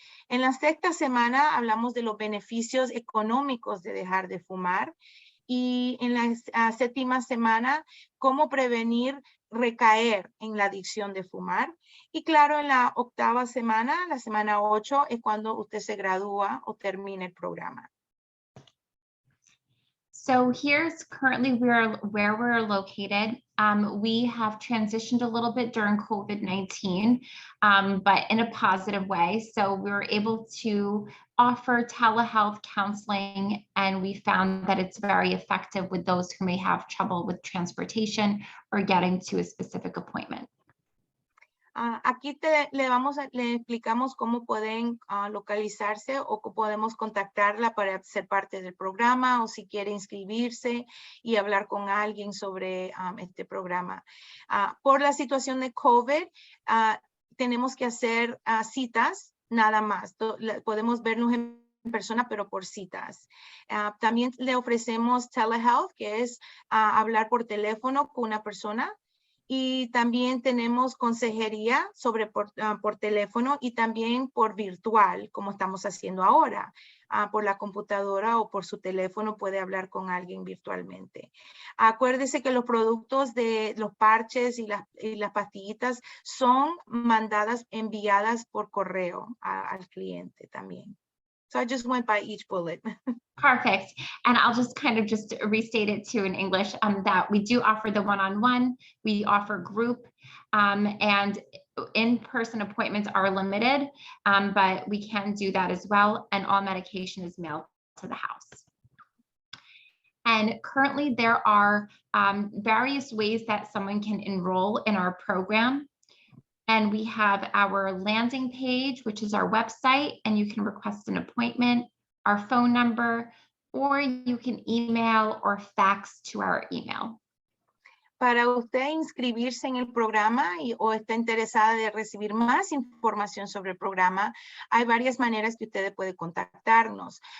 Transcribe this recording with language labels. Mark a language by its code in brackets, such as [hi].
[es] En la sexta semana hablamos de los beneficios económicos de dejar de fumar. Y en la séptima semana, cómo prevenir recaer en la adicción de fumar. Y claro, en la octava semana, la semana 8, es cuando usted se gradúa o termina el programa. [en] So here's currently where we're located. We have transitioned a little bit during COVID-19, but in a positive way. So we were able to offer telehealth counseling, and we found that it's very effective with those who may have trouble with transportation or getting to a specific appointment. [es] Aquí le explicamos cómo pueden localizarse o podemos contactarla para ser parte del programa o si quiere inscribirse y hablar con alguien sobre este programa. Por la situación de COVID, tenemos que hacer citas nada más. Podemos vernos en persona, pero por citas. También le ofrecemos telehealth, que es hablar por teléfono con una persona. Y también tenemos consejería por teléfono y también por virtual, como estamos haciendo ahora. Por la computadora o por su teléfono puede hablar con alguien virtualmente. Acuérdese que los productos de los parches y las pastillitas son enviadas por correo al cliente también. [en] So I just went by each bullet. Perfect. And I'll just kind of just restate it too in English, that we do offer the one-on-one, we offer group, and in-person appointments are limited, but we can do that as well. And all medication is mailed to the house. And currently there are various ways that someone can enroll in our program. And we have our landing page, which is our website, and you can request an appointment, our phone number, or you can email or fax to our email. [es] Para usted inscribirse en el programa o está interesada de recibir más información sobre el programa, hay varias maneras que usted puede contactarnos.